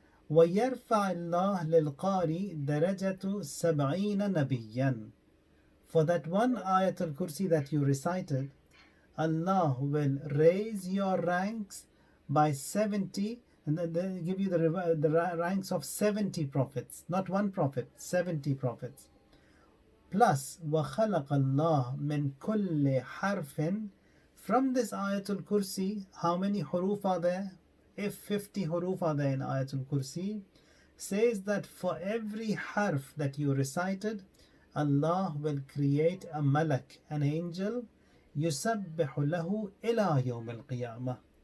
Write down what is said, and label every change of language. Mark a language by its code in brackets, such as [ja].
[ar] وَيَرْفَعِ اللَّهُ لِلْقَارِ دَرَجَةُ 70 نَبِيًّا. [en] For that one Ayatul Kursi that you recited, Allah will raise your ranks by 70, and then give you the ranks of 70 prophets, not one prophet, 70 prophets. [ar] Plus, وَخَلَقَ اللَّهُ مِنْ كُلِّ حَرْفٍ. [en] From this Ayatul Kursi, how many huruf are there? If 50 huruf are there in Ayatul Kursi, says that for every harf that you recited, Allah will create a malak, an angel, [ar] يُسَبِّحُ لَهُ إِلَى يَوْمِ الْقِيَامَةِ.